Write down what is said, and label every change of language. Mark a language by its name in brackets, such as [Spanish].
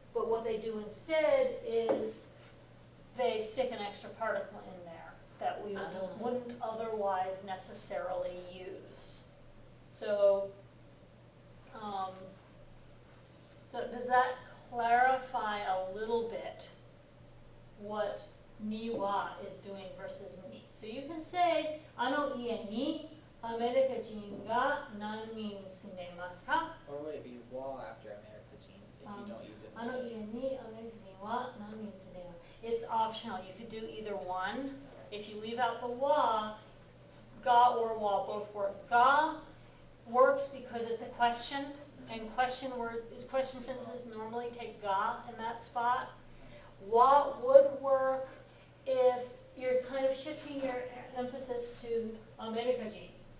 [English] But what they do instead is they stick an extra particle in there that we Oh. wouldn't otherwise necessarily use. So, so does that clarify a little bit what ni wa is doing versus ni? So you can say, [Japanese] あの家にアメリカ人が何人住んでいますか? [English] Or would it be wa after America Gene if you don't use it? [Japanese] あの家にアメリカ人は何人住んでいますか? [English] It's optional. You could do either one. If you leave out the wa, ga or wa both work. Ga works because it's a question, and question sentences normally take ga in that spot. Wa would work if you're kind of shifting your emphasis to Americajin.